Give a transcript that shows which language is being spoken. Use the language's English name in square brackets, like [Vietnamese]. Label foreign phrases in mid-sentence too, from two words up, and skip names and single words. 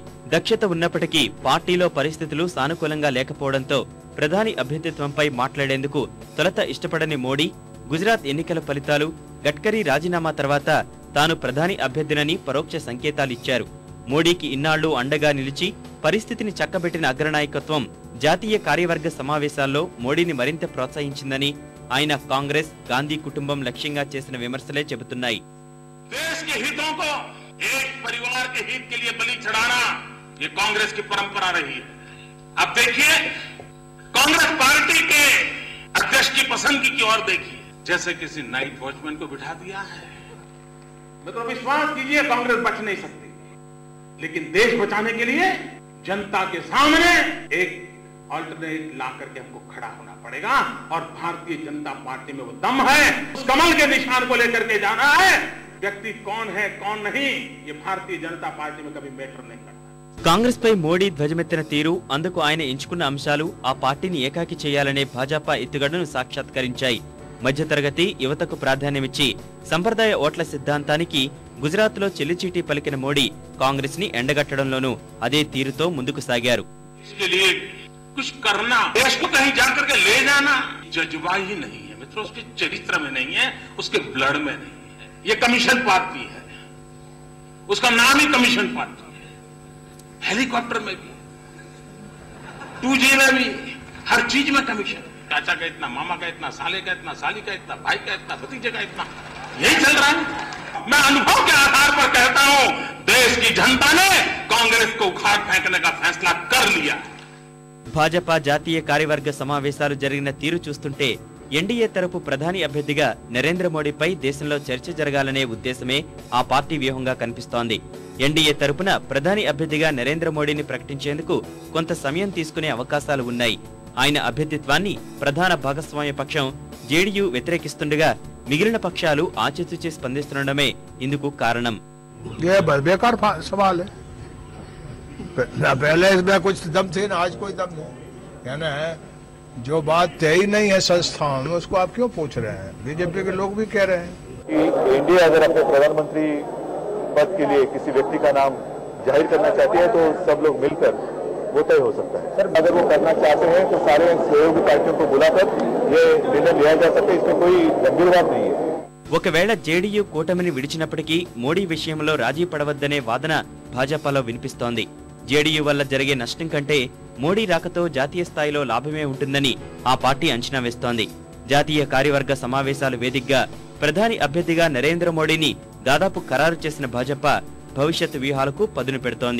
[Telugu] దక్షత ఉన్నప్పటికీ పార్టీలో పరిస్థితులు సానుకూలంగా లేకపోవడంతో ప్రధాని అభ్యర్థిత్వంపై మాట్లాడేందుకు తొలుత ఇష్టపడని మోడీ గుజరాత్ ఎన్నికల ఫలితాలు, గడ్కరీ రాజీనామా తర్వాత తాను ప్రధాని అభ్యర్థినని పరోక్ష సంకేతాలిచ్చారు। మోడీకి ఇన్నాళ్లు అండగా నిలిచి పరిస్థితిని చక్కబెట్టిన అగ్రనాయకత్వం జాతీయ కార్యవర్గ సమావేశాల్లో మోడీని మరింత ప్రోత్సహించిందని ఆయన కాంగ్రెస్, గాంధీ కుటుంబం లక్ష్యంగా చేసిన విమర్శలే చెబుతున్నాయి। [Hindi] देश के हितों को एक परिवार के हित के लिए बलि चढ़ाना ये कांग्रेस की परंपरा रही है। अब देखिए कांग्रेस पार्टी के अध्यक्ष की पसंदगी की ओर देखिए, जैसे किसी [English] night watchman [Hindi] को बिठा दिया है। मतलब विश्वास कीजिए कांग्रेस बच नहीं सकती, लेकिन देश बचाने के लिए जनता के सामने एक ऑल्टरनेट ला करके हमको खड़ा होना पड़ेगा और भारतीय जनता पार्टी में वो दम है, उस कमल के निशान को लेकर के जाना है। व्यक्ति कौन है कौन नहीं ये भारतीय जनता पार्टी में कभी मैटर नहीं करता। [Telugu] కాంగ్రెస్ పై మోడీ ధ్వజమెత్తిన తీరు, అందుకు ఆయన ఎంచుకున్న అంశాలు ఆ పార్టీని ఏకాకి చేయాలనే భాజపా ఎత్తుగడను సాక్షాత్కరించాయి। మధ్యతరగతి యువతకు ప్రాధాన్యమిచ్చి సంప్రదాయ ఓట్ల సిద్ధాంతానికి గుజరాత్ లో చెల్లిచీటీ పలికిన మోడీ కాంగ్రెస్ ని ఎండగట్టడంలోనూ అదే తీరుతో ముందుకు సాగారు। [Hindi] कुछ करना, देश को कहीं जाकर के ले जाना जज्बा ही नहीं है मित्रों, उसके चरित्र में नहीं है, उसके ब्लड में नहीं है। ये कमीशन पार्टी है, उसका नाम ही कमीशन पार्टी है। हेलीकॉप्टर में भी, 2G में भी, हर चीज में कमीशन। चाचा का इतना, मामा का इतना, साले का इतना, साली का इतना, भाई का इतना, भतीजे का इतना, यही चल रहा है। मैं अनुभव के आधार पर कहता हूं देश की जनता ने कांग्रेस को उखाड़ फेंकने का फैसला कर लिया। [Telugu] భాజపా జాతీయ కార్యవర్గ సమావేశాలు జరిగిన తీరు చూస్తుంటే ఎన్డీఏ తరపు ప్రధాని అభ్యర్థిగా నరేంద్ర మోడీపై దేశంలో చర్చ జరగాలనే ఉద్దేశమే ఆ పార్టీ వ్యూహంగా కనిపిస్తోంది. ఎన్డీఏ తరపున ప్రధాని అభ్యర్థిగా నరేంద్ర మోడీని ప్రకటించేందుకు కొంత సమయం తీసుకునే అవకాశాలు ఉన్నాయి. ఆయన అభ్యర్థిత్వాన్ని ప్రధాన భాగస్వామ్య పక్షం జేడీయూ వ్యతిరేకిస్తుండగా మిగిలిన పక్షాలు ఆచితూచి స్పందిస్తుండడమే ఇందుకు కారణం. [Hindi] जो बात तय ही नहीं है संस्थान में, उसको आप क्यों पूछ रहे हैं? बीजेपी के लोग भी कह रहे हैं कि एनडीए अगर अपने प्रधानमंत्री पद के लिए किसी व्यक्ति का नाम जाहिर करना चाहती है तो सब लोग मिलकर वो तय हो सकता है। सर अगर वो करना चाहते हैं तो सारे सहयोगी पार्टियों को बुलाकर ये निर्णय लिया जा सकता है, इसमें कोई गंभीर बात नहीं है। [Telugu] ఒకవేళ జేడీయూ కూటమిని విడిచినప్పటికీ మోడీ విషయంలో రాజీ పడవద్దనే వాదన భాజపాలో వినిపిస్తోంది. జేడీయూ వల్ల జరిగే నష్టం కంటే మోడీ రాకతో జాతీయ స్థాయిలో లాభమే ఉంటుందని ఆ పార్టీ అంచనా వేస్తోంది. జాతీయ కార్యవర్గ సమావేశాల వేదికగా ప్రధాని అభ్యర్థిగా నరేంద్ర మోడీని దాదాపు ఖరారు చేసిన భాజపా భవిష్యత్ వ్యూహాలకు పదును పెడుతోంది.